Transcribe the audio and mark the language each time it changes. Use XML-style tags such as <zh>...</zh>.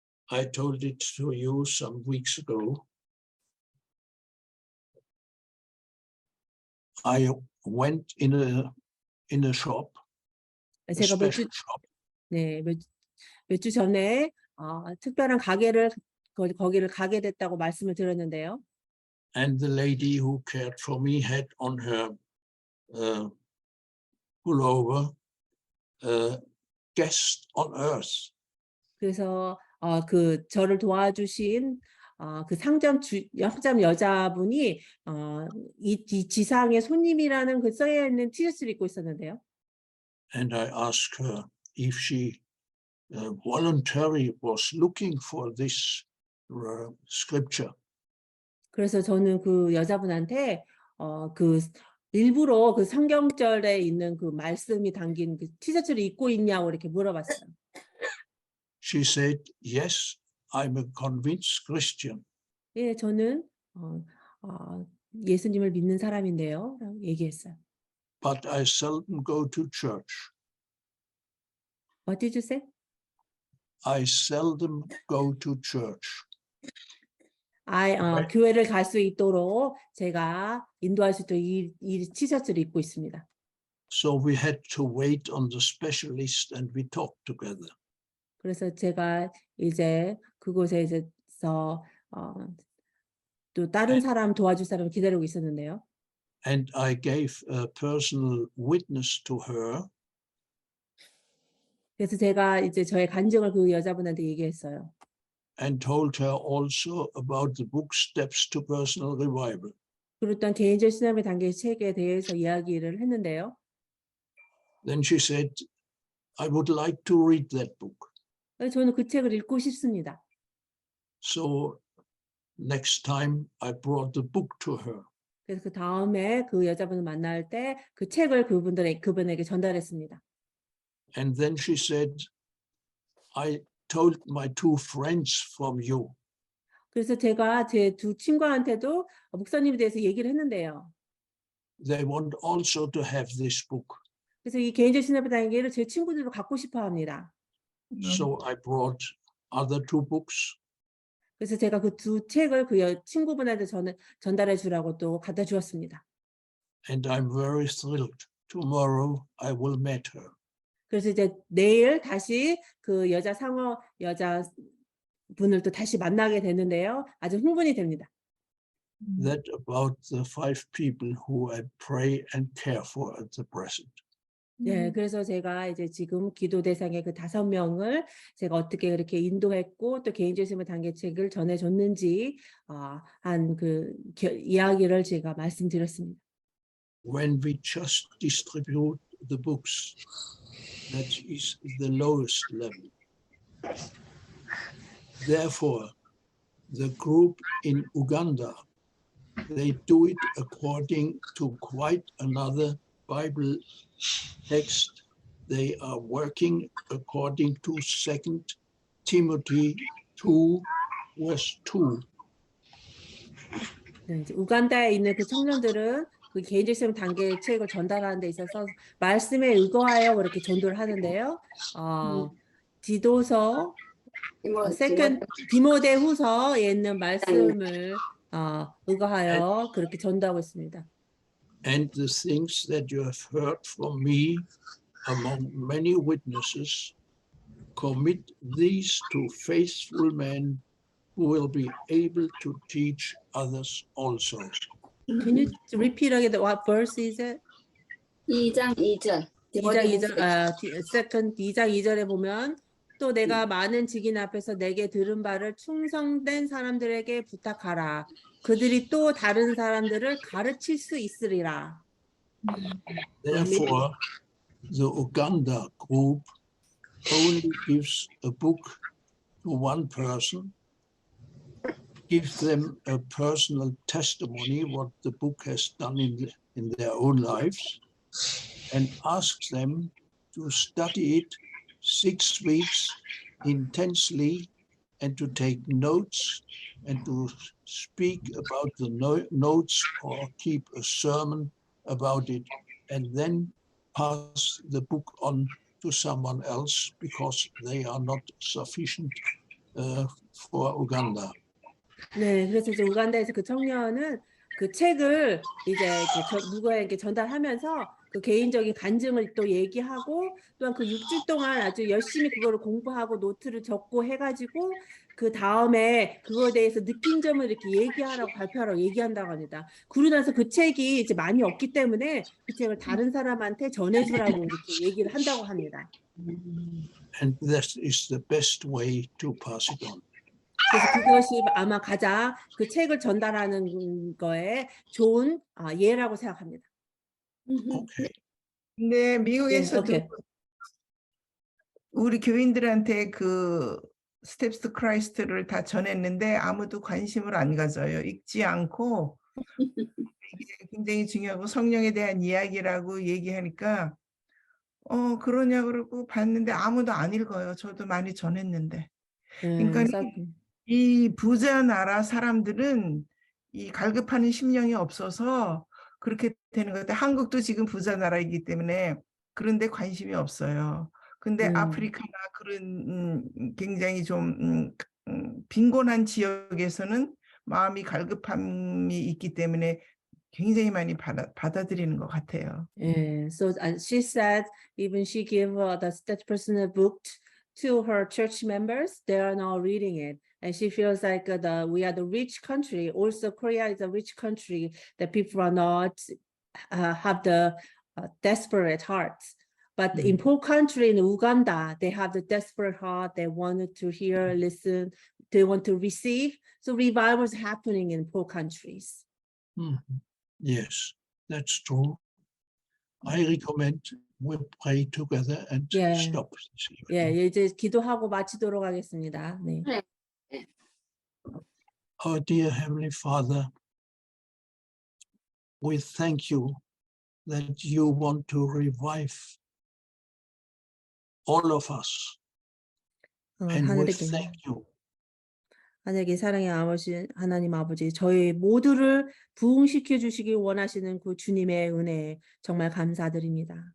<en>I told it to you some weeks ago. I went in a shop, a</en> <ko>제가</ko> <en>special shop,</en> <ko>몇 주 전에 특별한 가게를 거기를 가게 됐다고 말씀을 드렸는데요.</ko> <en>and the lady who cared for me had on her pullover guest on earth.</en> <ko>그래서 그 저를 도와주신 그 상점 여자분이 이 지상의 손님이라는 그 써여 있는 티셔츠를 입고 있었는데요.</ko> <en>And I asked her if she voluntarily was looking for this scripture.</en> <ko>그래서 저는 그 여자분한테 그 일부러 그 성경절에 있는 그 말씀이 담긴 그 티셔츠를 입고 있냐고 이렇게 물어봤어요.</ko> <en>She said, yes, I'm a convinced Christian.</en> <ko>예, 저는 예수님을 믿는 사람인데요. 라고 얘기했어요.</ko> <en>But I seldom go to church. What did you say? I seldom go to church.</en> <ko>교회를 갈 수 있도록 제가 인도할 수 있도록 이 티셔츠를 입고 있습니다.</ko> <en>So we had to wait on the specialist and we talked together.</en> <ko>그래서 제가 이제 그곳에 이제서 또 다른 사람 도와줄 사람을 기다리고 있었는데요.</ko> <en>And I gave a personal witness to her.</en> <ko>그래서 제가 이제 저의 간증을 그 여자분한테 얘기했어요.</ko> <en>And told her also about the book Steps to Personal Revival.</en> <ko>그랬던 개인적 신앙의 단계 책에 대해서 이야기를 했는데요.</ko> <en>Then she said, I would like to read that book.</en> <ko>저는 그 책을 읽고 싶습니다.</ko> <en>So next time I brought the book to her.</en> <ko>그래서 그 다음에 그 여자분을 만날 때 그 책을 그분에게 전달했습니다.</ko> <en>And then she said, I told my two friends from you.</en> <ko>그래서 제가 제 두 친구한테도 목사님에 대해서 얘기를 했는데요.</ko> <en>They want also to have this book.</en> <ko>그래서 이 개인적 신앙의 단계를 제 친구들도 갖고 싶어 합니다.</ko> <en>So I brought other two books.</en> <ko>그래서 제가 그 두 책을 그 친구분한테 전달해 주라고 또 갖다 주었습니다.</ko> <en>And I'm very thrilled. Tomorrow I will meet her.</en> <ko>그래서 이제 내일 다시 그 여자분을 또 다시 만나게 되는데요. 아주 흥분이 됩니다.</ko> <en>That about the 5 people who I pray and care for at the present.</en> <ko>네, 그래서 제가 이제 지금 기도 대상의 그 5명을 제가 어떻게 그렇게 인도했고 또 개인적 신앙 단계책을 전해줬는지 한 그 이야기를 제가 말씀드렸습니다.</ko> <en>When we just distribute the books, that is the lowest level. Therefore, the group in Uganda, they do it according to quite another Bible text. They are working according to 2 Timothy 2, verse 2.</en> <ko>네, 이제 우간다에 있는 그 청년들은 그 개인적 신앙 단계 책을 전달하는 데 있어서 말씀에 의거하여 그렇게 전도를 하는데요. 디도서 디모데후서에 있는 말씀을 의거하여 그렇게 전도하고 있습니다.</ko> <en>And the things that you have heard from me among many witnesses, commit these to faithful men who will be able to teach others also. Can you repeat again what verse is it?</en> <ko>2장 2절. 2장 2절, second 2장 2절에 보면 또 내가 많은 직인 앞에서 내게 들은 바를 충성된 사람들에게 부탁하라. 그들이 또 다른 사람들을 가르칠 수 있으리라.</ko> <en>Therefore, the Uganda group only gives a book to one person, gives them a personal testimony, what the book has done in their own lives, and asks them to study it 6 weeks intensely and to take notes and to speak about the notes or keep a sermon about it, and then pass the book on to someone else because they are not sufficient for Uganda.</en> <ko>네, 그래서 이제 우간다에서 그 청년은 그 책을 이제 누구에게 전달하면서 그 개인적인 간증을 또 얘기하고 또한 그 6주 동안 아주 열심히 그거를 공부하고 노트를 적고 해가지고 그 다음에 그거에 대해서 느낀 점을 이렇게 얘기하라고 발표하라고 얘기한다고 합니다. 그러고 나서 그 책이 이제 많이 없기 때문에 그 책을 다른 사람한테 전해주라고 이렇게 얘기를 한다고 합니다.</ko> <en>And that is the best way to pass it on.</en> <ko>그래서 그것이 아마 가장 그 책을 전달하는 거에 좋은 예라고 생각합니다.</ko> <en>Okay.</en> <ko>근데 미국에서도 오케이. 우리 교인들한테 그 스텝스 크라이스트를 다 전했는데 아무도 관심을 안 가져요. 읽지 않고 이게 굉장히 중요하고 성령에 대한 이야기라고 얘기하니까 그러냐 그러고 봤는데 아무도 안 읽어요. 저도 많이 전했는데. 그러니까 이 부자 나라 사람들은 이 갈급하는 심령이 없어서 그렇게 되는 것 같아요. 한국도 지금 부자 나라이기 때문에 그런데 관심이 없어요. 근데 아프리카나 그런 굉장히 좀 빈곤한 지역에서는 마음이 갈급함이 있기 때문에 굉장히 많이 받아들이는 것 같아요.</ko> <en>Yeah, so she said even she gave that person a book to her church members. They are now reading it, and she feels like we are the rich country. Also, Korea is a rich country that people are not have the desperate hearts. But in poor country in Uganda, they have the desperate heart. They wanted to hear, listen. They want to receive. So revival is happening in poor countries. Yes, that's true. I recommend we pray together and stop this evening.</en> <ko>예, 이제 기도하고 마치도록 하겠습니다. 네.</ko> <en>Our dear Heavenly Father, we thank you that you want to revive all of us. And we thank you.</en> <ko>하늘의 사랑의 아버지 하나님 아버지 저희 모두를 부흥시켜 주시길 원하시는 그 주님의 은혜에 정말 감사드립니다.</ko>